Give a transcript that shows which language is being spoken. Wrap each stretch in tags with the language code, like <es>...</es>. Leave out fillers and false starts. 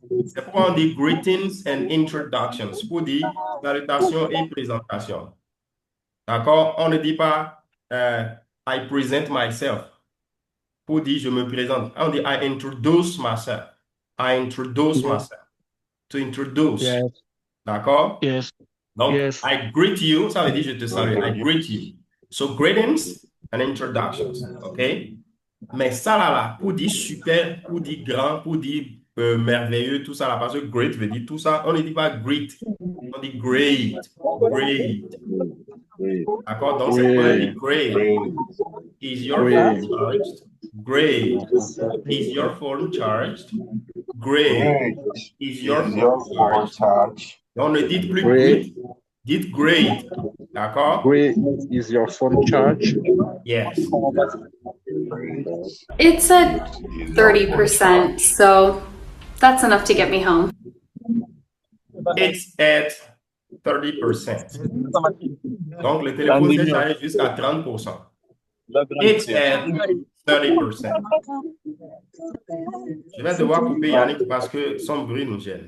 <fr>C'est pourquoi on dit</fr> <en>greetings and introductions.</en> <fr>Pour dire salutation et présentation. D'accord? On ne dit pas</fr> <en>I present myself.</en> <fr>Pour dire je me présente. On dit</fr> <en>I introduce myself. I introduce myself. To introduce. Yes.</en> <fr>D'accord?</fr> <en>Yes.</en> <fr>Donc,</fr> <en>Yes. I greet you,</en> <fr>ça veut dire je te salue.</fr> <en>I greet you. So, greetings and introductions. OK?</en> <fr>Mais ça là, pour dire super, pour dire grand, pour dire merveilleux, tout ça là, parce que great veut dire tout ça, on ne dit pas great, on dit great. Great. D'accord? Donc, c'est quoi dit great?</fr> <en>Is your phone charged? Great. Is your phone charged? Great. Is your phone charged?</en> <fr>On ne dit plus great. Dites great. D'accord?</fr> <en>Great. Is your phone charged? Yes. It's at 30%, so that's enough to get me home. It's at 30%.</en> <fr>Donc, le téléphone s'est chargé jusqu'à 30%.</fr> <en>It's at 30%.</en> <fr>Je vais devoir couper Yannick parce que son bruit nous gêne.</fr>